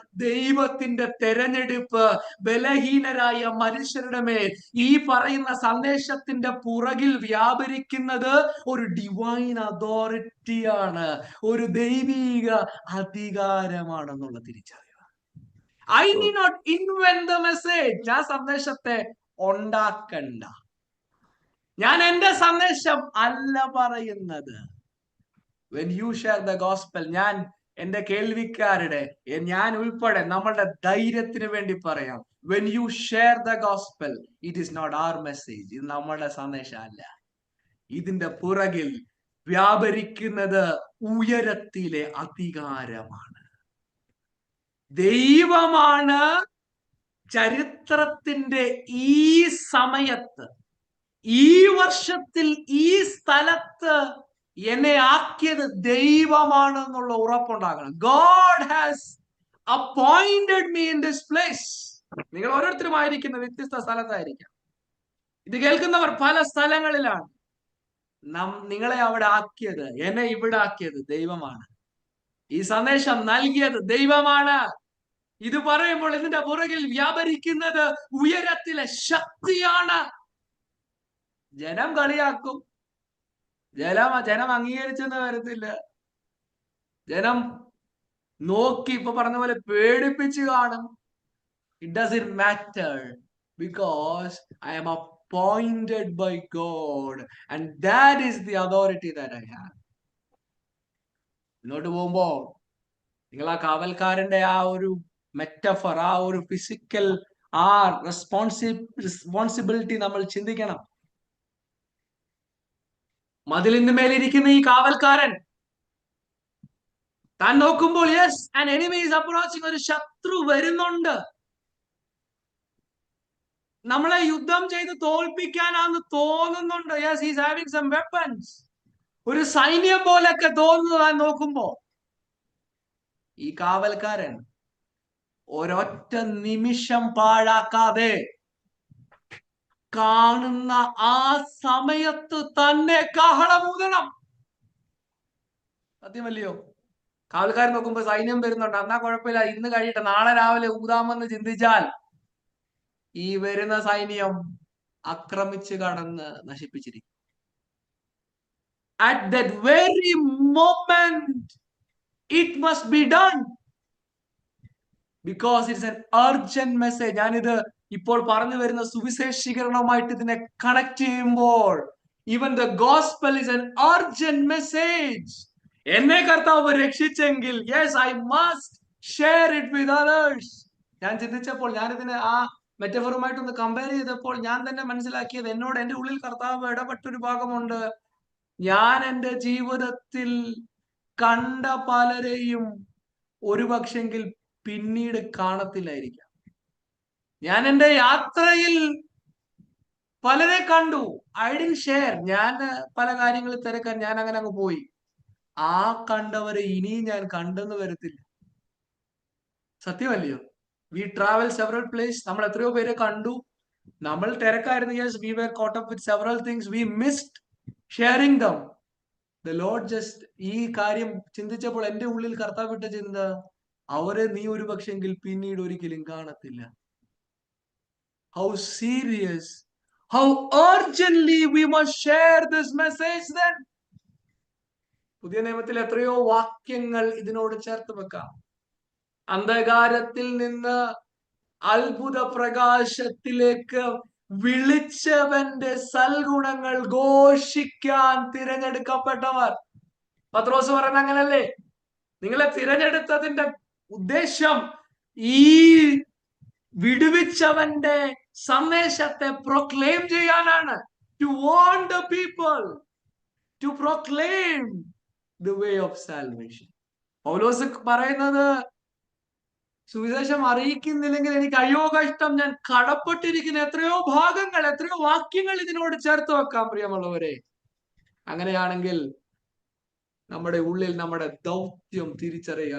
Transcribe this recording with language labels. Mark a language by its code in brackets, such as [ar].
[ml] ദൈവത്തിന്റെ തെരഞ്ഞെടുപ്പ് ബലഹീനരായ മനുഷ്യരുടെ മേൽ ഈ പറയുന്ന സന്ദേശത്തിന്റെ പുറകിൽ വ്യാപരിക്കുന്നത് ഒരു ഡിവൈൻ അതോറിറ്റിയാണ്, ഒരു ദൈവീക അധികാരമാണെന്നുള്ള തിരിച്ചറിയുക. [en] I need not invent the message. [ml] ആ സന്ദേശത്തെ ഉണ്ടാക്കണ്ട. ഞാൻ എന്റെ സന്ദേശം അല്ല പറയുന്നത്. [en] when you share the gospel, [ml] ഞാൻ എന്റെ കേൾവിക്കാരുടെ, ഞാൻ ഉൾപ്പെടെ നമ്മളുടെ ധൈര്യത്തിന് വേണ്ടി പറയാം, [en] when you share the gospel, it is not our message. [ml] ഇത് നമ്മളുടെ സന്ദേശം അല്ല. ഇതിന്റെ പുറകിൽ വ്യാപരിക്കുന്നത് ഉയരത്തിലെ അധികാരമാണ്. ദൈവമാണ് ചരിത്രത്തിന്റെ ഈ സമയത്ത്, ഈ വർഷത്തിൽ, ഈ സ്ഥലത്ത് എന്നെ ആക്കിയത് ദൈവമാണെന്നുള്ള ഉറപ്പുണ്ടാകണം. [en] God has appointed me in this place. [ml] നിങ്ങൾ ഓരോരുത്തരും ആയിരിക്കുന്ന വ്യത്യസ്ത സ്ഥലത്തായിരിക്കാം. ഇത് കേൾക്കുന്നവർ പല സ്ഥലങ്ങളിലാണ്. നിങ്ങളെ അവിടെ ആക്കിയത്, എന്നെ ഇവിടെ ആക്കിയത് ദൈവമാണ്. ഈ സന്ദേശം നൽകിയത് ദൈവമാണ്. ഇത് പറയുമ്പോൾ ഇതിന്റെ പുറകിൽ വ്യാപരിക്കുന്നത് ഉയരത്തിലെ ശക്തിയാണ്. ജനം കളിയാക്കും, ജനം അംഗീകരിച്ചെന്ന് വരത്തില്ല. ജനം നോക്കി ഇപ്പൊ പറഞ്ഞ പോലെ പേടിപ്പിച്ച് കാണും. [en] It doesn't matter because I am appointed by God and that is the authority that I have. [ml] മുന്നോട്ട് പോകുമ്പോ നിങ്ങൾ ആ കാവൽക്കാരന്റെ ആ ഒരു മെറ്റഫർ, ആ ഒരു ഫിസിക്കൽ ആ റെസ്പോൺസിബിലിറ്റി നമ്മൾ ചിന്തിക്കണം. മതിലിന് മേലിരിക്കുന്ന ഈ കാവൽക്കാരൻ താൻ നോക്കുമ്പോൾ [en] yes an enemy is approaching, [ml] ഒരു ശത്രു വരുന്നുണ്ട്, നമ്മളെ യുദ്ധം ചെയ്ത് തോൽപ്പിക്കാനാന്ന് തോന്നുന്നുണ്ട്. [en] yes he is having some weapons, [ml] ഒരു സൈന്യം പോലൊക്കെ തോന്നുന്നു താൻ നോക്കുമ്പോ. ഈ കാവൽക്കാരൻ ഒരൊറ്റ നിമിഷം പാഴാക്കാതെ കാണുന്ന ആ സമയത്ത് തന്നെ കാഹളമൂതണം. സത്യമല്ലയോ? കാവൽക്കാരൻ നോക്കുമ്പോ സൈന്യം വരുന്നുണ്ട്, എന്നാ കുഴപ്പമില്ല, ഇന്ന് കഴിയട്ടെ, നാളെ രാവിലെ ഊതാമെന്ന് ചിന്തിച്ചാൽ ഈ വരുന്ന സൈന്യം ആക്രമിച്ച് കടന്ന് നശിപ്പിച്ചിരിക്കും. [en] At that very moment it must be done because it's an urgent message. [ml] ഞാനിത് ഇപ്പോൾ പറഞ്ഞു വരുന്ന സുവിശേഷീകരണവുമായിട്ട് ഇതിനെ കണക്ട് ചെയ്യുമ്പോൾ, [en] even the gospel is an urgent message. [ml] എന്നെ കർത്താവ് രക്ഷിച്ചെങ്കിൽ [en] yes I must share it with others. [ml] ഞാൻ ചിന്തിച്ചപ്പോൾ, ഞാനിതിനെ ആ മെറ്റഫറുമായിട്ടൊന്ന് കമ്പയർ ചെയ്തപ്പോൾ ഞാൻ തന്നെ മനസ്സിലാക്കിയത്, എന്നോട് എന്റെ ഉള്ളിൽ കർത്താവ് ഇടപെട്ടൊരു ഭാഗമുണ്ട്. ഞാൻ എന്റെ ജീവിതത്തിൽ കണ്ട പലരെയും ഒരു പക്ഷെങ്കിൽ പിന്നീട് കാണത്തില്ലായിരിക്കാം. ഞാൻ എന്റെ യാത്രയിൽ പലരെ കണ്ടു, [en] I didn't share, [ml] ഞാൻ പല കാര്യങ്ങളിൽ തിരക്കാൻ ഞാൻ അങ്ങനെ അങ്ങ് പോയി. ആ കണ്ടവരെ ഇനിയും ഞാൻ കണ്ടെന്ന് വരത്തില്ല. സത്യമല്ലയോ? [en] we travel several place, [ml] നമ്മൾ എത്രയോ പേരെ കണ്ടു, നമ്മൾ തിരക്കായിരുന്നു. [en] Yes we were caught up with several things, we missed sharing them. The lord just [ml] ഈ കാര്യം ചിന്തിച്ചപ്പോൾ എന്റെ ഉള്ളിൽ കർത്താവ് വിട്ട ചിന്ത, അവരെ നീ ഒരു പക്ഷെങ്കിൽ പിന്നീട് ഒരിക്കലും കാണത്തില്ല. [en] How serious, how urgently we must share this message then. [ml] പുതിയ നിയമത്തിൽ എത്രയോ വാക്യങ്ങൾ ഇതിനോട് ചേർത്ത് വെക്കാം. അന്ധകാരത്തിൽ നിന്ന് അത്ഭുത പ്രകാശത്തിലേക്ക് വിളിച്ചവന്റെ സൽഗുണങ്ങൾ ഘോഷിക്കാൻ തിരഞ്ഞെടുക്കപ്പെട്ടവർ. പത്രോസ് പറയുന്നത് അങ്ങനല്ലേ? നിങ്ങളെ തിരഞ്ഞെടുത്തതിന്റെ ഉദ്ദേശം ഈ വിടുവിച്ചവന്റെ സന്ദേശത്തെ പ്രൊക്ലെയിം ചെയ്യാനാണ്. [en] To warn the people, to proclaim the way of salvation. [ml] പൗലോസ് പറയുന്നത്, സുവിശേഷം അറിയിക്കുന്നില്ലെങ്കിൽ എനിക്ക് അയ്യോ കഷ്ടം, ഞാൻ കടപ്പെട്ടിരിക്കുന്ന എത്രയോ ഭാഗങ്ങൾ, എത്രയോ വാക്യങ്ങൾ ഇതിനോട് ചേർത്ത് വെക്കാം പ്രിയമുള്ളവരെ. അങ്ങനെയാണെങ്കിൽ നമ്മുടെ ഉള്ളിൽ നമ്മുടെ ദൗത്യം തിരിച്ചറിയുക.